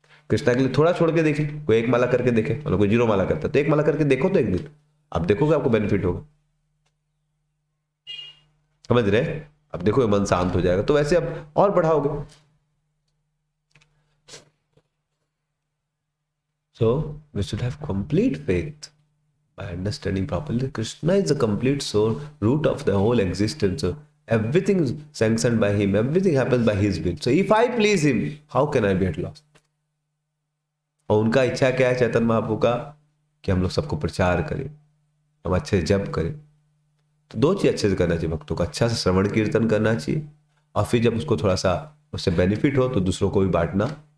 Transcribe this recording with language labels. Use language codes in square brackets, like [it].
[hi] कृष्णा के लिए थोड़ा छोड़ के देखिए, कोई एक माला करके देखे, मतलब कोई 0 माला करता है तो एक माला करके देखो तो एक दिन आप देखोगे आपको बेनिफिट होगा, समझ रहे। अब देखो मन शांत हो जाएगा, तो वैसे अब और बढ़ाओगे। [en] So we should have complete faith by understanding properly. Krishna is the complete source, root of the whole existence. So everything is sanctioned by him. Everything happens by his will. So if I please him, how can I be at loss? [hi] और उनका इच्छा क्या है चैतन्य महाप्रभु का, कि हम लोग सबको प्रचार करें, हम अच्छे से जप करें। तो 2 चीज अच्छे से करना चाहिए भक्तों को, अच्छा से श्रवण कीर्तन करना चाहिए, और फिर जब उसको थोड़ा सा उससे बेनिफिट हो तो दूसरों को भी बांटना।